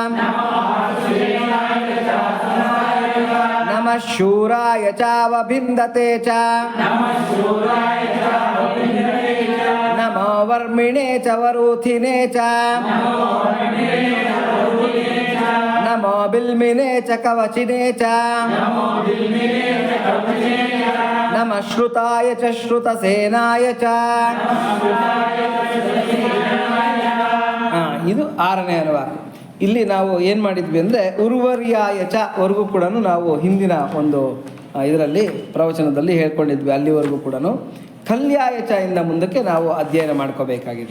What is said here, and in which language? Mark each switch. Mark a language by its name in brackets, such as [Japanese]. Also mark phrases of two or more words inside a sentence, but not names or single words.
[Sanskrit] ನಮ ಶೂರಾಯ ಚಾವಭಿಂದತೆ ಚ ನಮೋ ವರ್ಮಿಣೇ ಚ ವರೂಥಿನೇ ಚ ನಮೋ ಬಿಲ್ಮಿನೇ ಚ ಕವಚಿನೇ ಚ ನಮ ಶ್ರುತಾಯ ಚ ಶ್ರುತ ಸೇನಾಯ ಚ. [Kannada] ಇದು 6ನೇ ಅನುವಾಕ. ಇಲ್ಲಿ ನಾವು ಏನು ಮಾಡಿದ್ವಿ ಅಂದರೆ [Sanskrit] ಉರ್ವರ್ಯಾಯ ಚ [Kannada] ವರೆಗೂ ಕೂಡ ನಾವು ಹಿಂದಿನ ಒಂದು ಇದರಲ್ಲಿ ಪ್ರವಚನದಲ್ಲಿ ಹೇಳ್ಕೊಂಡಿದ್ವಿ. ಅಲ್ಲಿವರೆಗೂ ಕೂಡ [Sanskrit] ಕಲ್ಯಾಯ ಚ [Kannada] ಇಂದ ಮುಂದಕ್ಕೆ ನಾವು ಅಧ್ಯಯನ ಮಾಡ್ಕೋಬೇಕಾಗಿದೆ.